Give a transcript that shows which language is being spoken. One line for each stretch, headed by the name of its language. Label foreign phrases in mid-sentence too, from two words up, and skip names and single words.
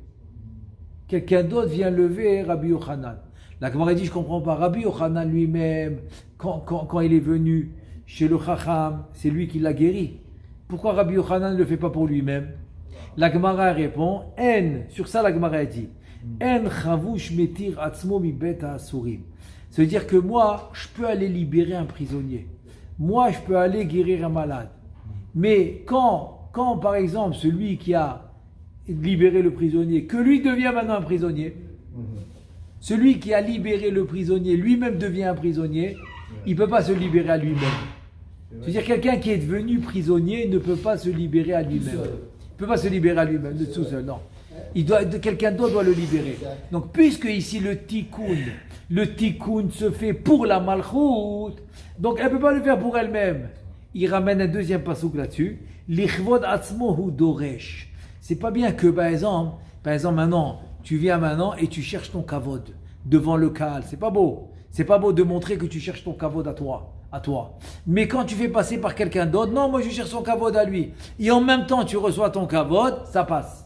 French: Quelqu'un d'autre vient lever Rabbi Yochanan. La Gemara dit, je ne comprends pas. Rabbi Yochanan lui-même, quand il est venu chez le chacham, c'est lui qui l'a guéri. Pourquoi Rabbi Yochanan ne le fait pas pour lui-même? La Gemara répond, sur ça la Gemara dit,
Hebrew: chavush metir atzmo mi bet ha'asurim.
French: Ça veut dire que moi, je peux aller libérer un prisonnier. Moi, je peux aller guérir un malade. Mais quand par exemple, celui qui a libéré le prisonnier, que lui devient maintenant un prisonnier, celui qui a libéré le prisonnier, lui-même devient un prisonnier, il ne peut pas se libérer à lui-même. C'est-à-dire quelqu'un qui est devenu prisonnier ne peut pas se libérer à lui-même. Il ne peut pas se libérer à lui-même, de tout seul, non. Quelqu'un d'autre doit le libérer. Donc puisque ici le tikkun se fait pour la malchut, donc elle ne peut pas le faire pour elle-même. il ramène un deuxième pasouk là-dessus.
Hebrew: Lichvod atzmo hu doresh.
French: C'est pas bien que, par exemple, maintenant, tu viens maintenant et tu cherches ton kavod devant le Kaal. C'est pas beau. C'est pas beau de montrer que tu cherches ton kavod à toi. Mais quand tu fais passer par quelqu'un d'autre, non, moi je cherche son kavod à lui. Et en même temps, tu reçois ton kavod, ça passe.